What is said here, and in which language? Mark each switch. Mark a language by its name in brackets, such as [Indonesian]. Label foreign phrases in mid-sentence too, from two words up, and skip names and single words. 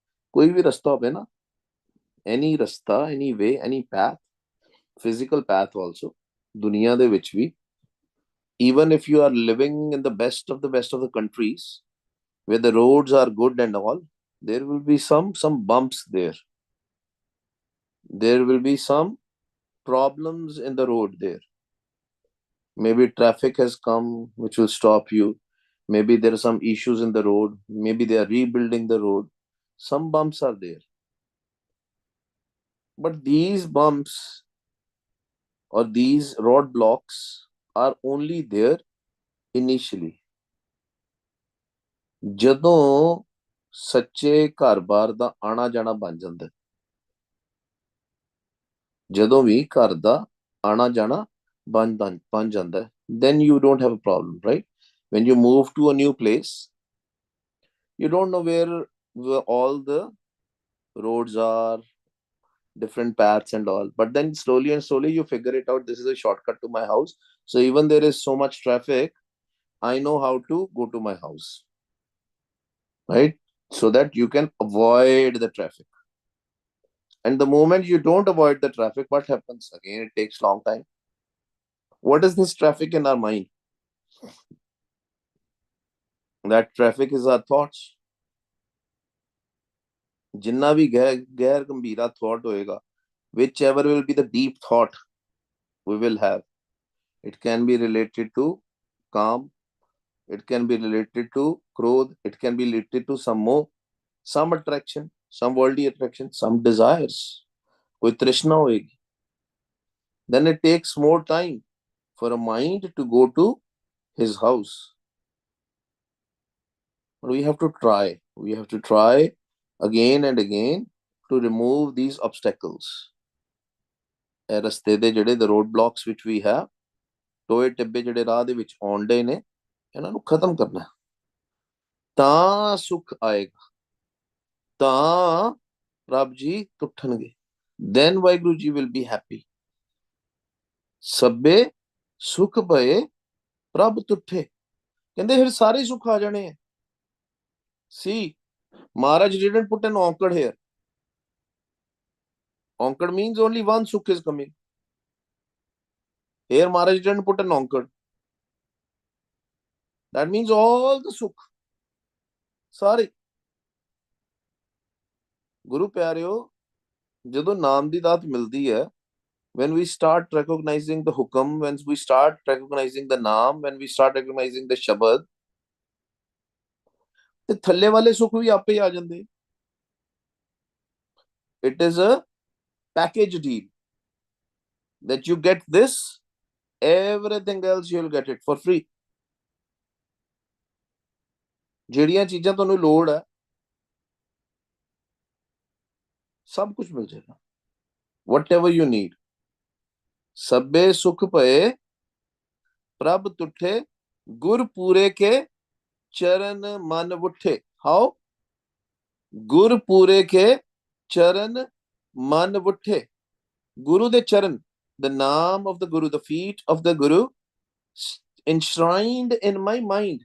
[Punjabi] ਕੋਈ ਭੀ ਰਸਤਾ ਹੋਵੇ ਨਾ, [English] any rasta, any way, any path, physical path also, [Punjabi] ਦੁਨੀਆ ਦੇ ਵਿਚ ਭੀ, [English] even if you are living in the best of the countries where the roads are good and all, there will be some bumps there. There will be some problems in the road there. Maybe traffic has come which will stop you. Maybe there are some issues in the road. Maybe they are rebuilding the road. Some bumps are there. But these bumps or these roadblocks are only there initially. [Punjabi] ਜਦੋਂ ਸੱਚੇ ਘਰ-ਬਾਰ ਦਾ ਆਣਾ ਜਾਣਾ ਬਣ ਜਾਂਦਾ, ਜਦੋਂ ਵੀ ਘਰ ਦਾ ਆਣਾ ਜਾਣਾ ਬਣ ਜਾਂਦਾ, [English] then you don't have a problem, right? When you move to a new place, you don't know where all the roads are, different paths and all, but then slowly and slowly you figure it out, this is a shortcut to my house, so even there is so much traffic, I know how to go to my house, right? So that you can avoid the traffic. And the moment you don't avoid the traffic, what happens? Again, it takes long time. What is this traffic in our mind? That traffic is our thoughts. [Punjabi] ਜਿੰਨਾ ਭੀ ਗੈਰ ਗੰਭੀਰਾ thought ਹੋਏਗਾ, [English] whichever will be the deep thought we will have, it can be related to calm, it can be related to krodh, it can be related to some more, some attraction, some worldly attraction, some desires, [Punjabi] ਕੋਈ ਤ੍ਰਿਸ਼ਨਾ ਹੋਏਗੀ. [English] Then it takes more time for a mind to go to his house. But we have to try again and again to remove these obstacles. [Punjabi] ਰਸਤੇ ਦੇ ਜਿਹੜੇ [English] the roadblocks which we have, [Punjabi] ਟੋਏ ਟਿੱਬੇ ਜਿਹੜੇ ਰਾਹ ਦੇ ਵਿੱਚ ਆਉਂਦੇ ਨੇ, ਇਹਨਾਂ ਨੂੰ ਖਤਮ ਕਰਨਾ, ਤਾਂ ਸੁੱਖ ਆਏਗਾ, ਤਾਂ ਰੱਬ ਜੀ ਤੁੱਠਣਗੇ, [English] then ਵਾਹਿਗੁਰੂ ਜੀ will be happy. [Punjabi] ਸਭੇ ਸੁਖ ਭਏ ਪ੍ਰਭ ਤੁੱਠੇ, ਕਹਿੰਦੇ ਫਿਰ ਸਾਰੇ ਸੁੱਖ ਆ ਜਾਣੇ ਆ. [English] See, Maharaj didn't put an onkad here. Onkad means only one sukh is coming. Here Maharaj didn't put an onkad. That means all the sukh. [Punjabi] Sorry. ਗੁਰੂ ਪਿਆਰਿਓ, ਜਦੋਂ ਨਾਮ ਦੀ ਦਾਤ ਮਿਲਦੀ ਹੈ, [English] when we start recognizing the hukam, when we start recognizing the naam, when we start recognizing the shabad, [Punjabi] ਤੇ ਥੱਲੇ ਵਾਲੇ ਸੁੱਖ ਵੀ ਆਪੇ ਆ ਜਾਂਦੇ. [English] It is a package deal that you get this, everything else you'll get it for free. [Punjabi] ਜਿਹੜੀਆਂ ਚੀਜ਼ਾਂ ਤੁਹਾਨੂੰ ਲੋੜ ਹੈ, ਸਭ ਕੁਝ ਮਿਲ ਜਾਏਗਾ. [English] Whatever you need. [Punjabi] ਸਭੇ ਸੁਖ ਭਏ ਪ੍ਰਭ ਤੁਠੇ, ਗੁਰ ਪੂਰੇ ਕੇ ਚਰਨ ਮਨ ਉਠੇ. How? ਗੁਰ ਪੂਰੇ ਕੇ ਚਰਨ ਮਨ ਉਠੇ. ਗੁਰੂ ਦੇ ਚਰਨ, [English] the naam of the Guru, the feet of the Guru, enshrined in my mind.